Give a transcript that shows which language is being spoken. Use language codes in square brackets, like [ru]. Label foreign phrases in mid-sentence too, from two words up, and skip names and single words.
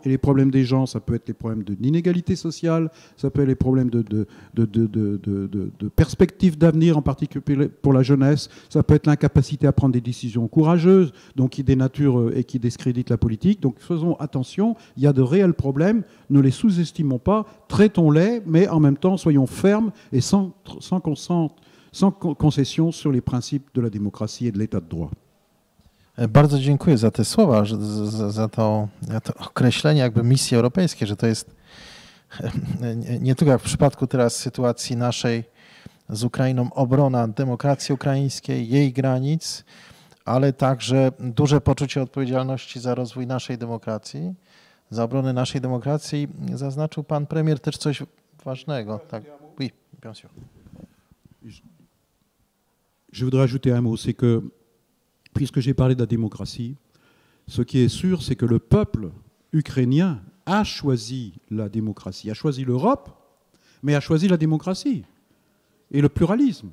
[fr] Et les problèmes des gens, ça peut être les problèmes d'inégalité sociale, ça peut être les problèmes de perspectives d'avenir, en particulier pour la jeunesse, ça peut être l'incapacité à prendre des décisions courageuses, donc qui dénaturent et qui discréditent la politique. Donc faisons attention, il y a de réels problèmes, ne les sous-estimons pas, traitons-les, mais en même temps soyons fermes et sans concession sur les principes de la démocratie et de l'état de droit. [pl] Bardzo dziękuję za te słowa, za to określenie jakby misji europejskiej, że to jest nie tylko jak w przypadku teraz sytuacji naszej z Ukrainą obrona demokracji ukraińskiej, jej granic, ale także duże poczucie odpowiedzialności za rozwój naszej demokracji, za obronę naszej demokracji. Zaznaczył pan premier też coś ważnego. Tak. [fr] Oui, bien sûr. Je voudrais ajouter un mot, c'est que puisque j'ai parlé de la démocratie, ce qui est sûr, c'est que le peuple ukrainien a choisi la démocratie, a choisi l'Europe, mais a choisi la démocratie et le pluralisme.